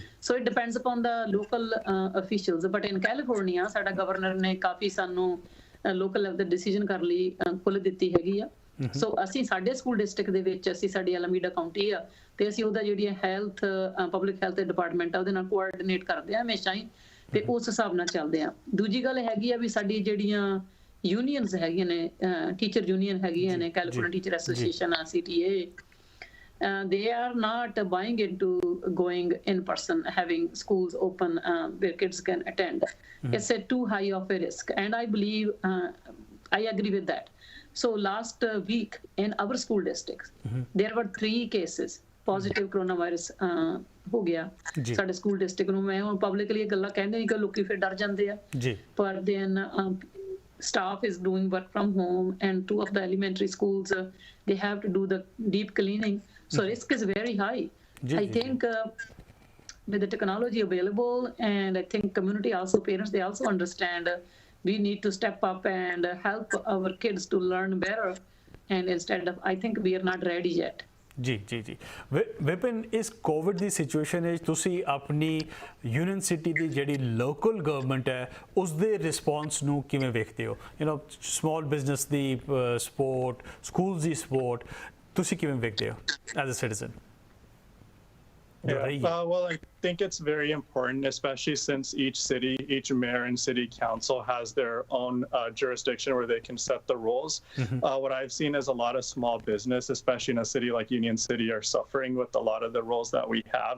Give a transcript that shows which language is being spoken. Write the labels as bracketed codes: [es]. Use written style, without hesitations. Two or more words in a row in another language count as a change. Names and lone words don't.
[en] so it depends upon the local officials but in California [pa] ਸਾਡਾ ਗਵਰਨਰ ਨੇ ਕਾਫੀ ਸਾਨੂੰ [en] local level [pa] ਤੇ ਡਿਸੀਜਨ ਕਰ ਲਈ ਖੁੱਲ੍ਹ ਦਿੱਤੀ ਹੈਗੀ ਆ ਸੋ ਅਸੀਂ ਸਾਡੇ [en] school district [pa] ਦੇ ਵਿੱਚ ਅਸੀਂ ਸਾਡੀ ਅਲਾਮੀਡਾ ਕਾਉਂਟੀ ਆ ਤੇ ਅਸੀਂ ਉਹਦਾ ਜਿਹੜੀ [en] health public health department [pa] ਆ ਉਹਦੇ ਨਾਲ ਕੋਆਰਡੀਨੇਟ ਕਰਦੇ ਆ ਹਮੇਸ਼ਾ ਹੀ ਤੇ ਉਸ ਹਿਸਾਬ ਨਾਲ ਚੱਲਦੇ ਆ ਦੂਜੀ ਗੱਲ ਹੈਗੀ ਆ ਵੀ ਸਾਡੀ ਜਿਹੜੀਆਂ ਯੂਨੀਅਨਸ ਹੈਗੀਆਂ ਨੇ [en] teacher union [pa] ਹੈਗੀਆਂ ਨੇ ਕੈਲੀਫੋਰਨੀਆ ਟੀਚਰ ਐਸੋਸੀਏਸ਼ਨ ਆ [en] CTA they are not buying into going in person having schools open where kids can attend it's a too high of a risk and I believe I agree with that so last week in our school districts there were 3 cases positive coronavirus [pa] ਹੋ ਗਿਆ ਸਾਡੇ [en] school district [pa] ਨੂੰ ਮੈਂ ਹੁਣ ਪਬਲਿਕਲੀ ਇਹ ਗੱਲਾਂ ਕਹਿੰਦੇ ਨਹੀਂ ਕਿ ਲੋਕੀ ਫਿਰ ਡਰ ਜਾਂਦੇ ਆ ਜੀ ਪਰ [en] ਦੈਨ staff is doing work from home and 2 of the elementary schools they have to do the deep cleaning so risk is very high I think with the technology available and I think community also parents they also understand we need to step up and help our kids to learn better and instead of I think we are not ready yet [pa] ਜੀ ਜੀ ਜੀ ਵਿਪਿਨ ਇਸ ਕੋਵਿਡ ਕੀ ਸਿਚੁਏਸ਼ਨ ਤੁਸੀਂ ਅਪਣੀ ਯੂਨੀਅਨ ਸਿਟੀ ਕੀ ਜਿਹੜੀ [en] local government [pa] ਹੈ ਉਸਕੇ ਰਿਸਪੌਂਸ ਨੂੰ ਕਿਵੇਂ ਵੇਖਦੇ ਹੋ [en] you know small business [pa] की [en] support schools [pa] ਕੀ ਸਪੋਰਟ ਤੁਸੀਂ ਕਿਵੇਂ ਵੇਖਦੇ ਹੋ [en] as a citizen Well, I think it's very important, especially since each city, each mayor and city council has their own jurisdiction where they can set the rules. What I've seen is a lot of small business, especially in a city like Union City, are suffering with a lot of the rules that we have.